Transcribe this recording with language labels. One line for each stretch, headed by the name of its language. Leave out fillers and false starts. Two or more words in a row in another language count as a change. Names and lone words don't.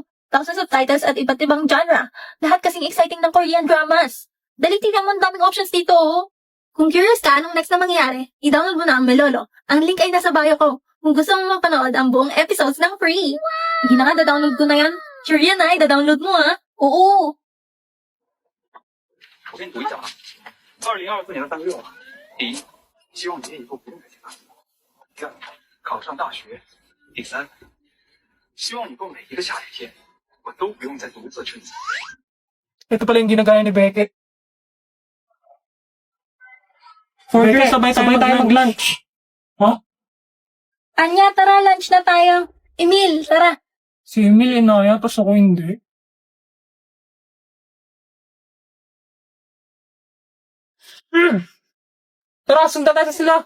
Filipino: Tapos na subtitles at iba't ibang genre. Lahat kasing exciting ng
English: Korean dramas.
Filipino: Dali tingnan mo, ang daming options dito, oh. Kung curious ka anong next na mangyari, i-download mo na ang Melolo. Ang link ay nasa bio ko. Kung gusto mo mapanood ang buong episodes ng free. Hindi na nga, da-download ko na yan. Sure yan ay, da-download mo ah. Oo.
Chinese: 我跟你读一下啊，2024年的3个愿望：第一，希望爷爷以后不用再见爸爸；第二，考上大学；第三，希望以后每一个夏天，我都不用再独自撑伞。
Filipino: Ito pala yung ginagaya ni Beckett. Beckett, sabay tayo mag-lunch. Ha? Anya, tara, lunch na tayo. Emil, tara. Si Emil inaya, tapos ako hindi. Tara, sundan natin sila.